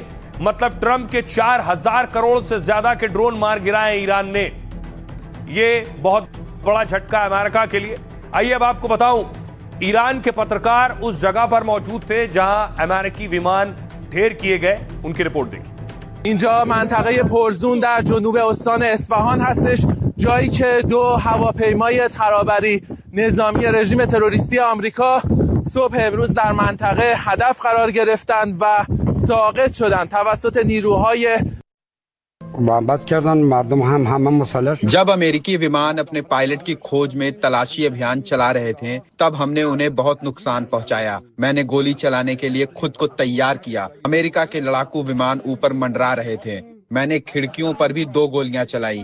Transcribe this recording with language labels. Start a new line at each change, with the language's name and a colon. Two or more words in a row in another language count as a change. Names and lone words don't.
Hindi: मतलब ट्रंप के 4000 करोड़ से ज्यादा के ड्रोन मार गिराए ईरान ने। यह बहुत बड़ा झटका अमेरिका के लिए। आइए अब आपको बताऊं, ईरान के पत्रकार उस जगह पर मौजूद थे जहां अमेरिकी विमान ढेर किए गए। उनकी रिपोर्ट देखिए।
Persian: اینجا منطقه پرزون در جنوب استان اصفهان هستش، جایی که 2 هواپیمای ترابری نظامی رژیم تروریستی آمریکا صبح امروز در منطقه هدف قرار گرفتند و ساقط شدند توسط نیروهای
Hindi: जब अमेरिकी विमान अपने पायलट की खोज में तलाशी अभियान चला रहे थे, तब हमने उन्हें बहुत नुकसान पहुंचाया। मैंने गोली चलाने के लिए खुद को तैयार किया। अमेरिका के लड़ाकू विमान ऊपर मंडरा रहे थे। मैंने खिड़कियों पर भी 2 गोलियां चलाई।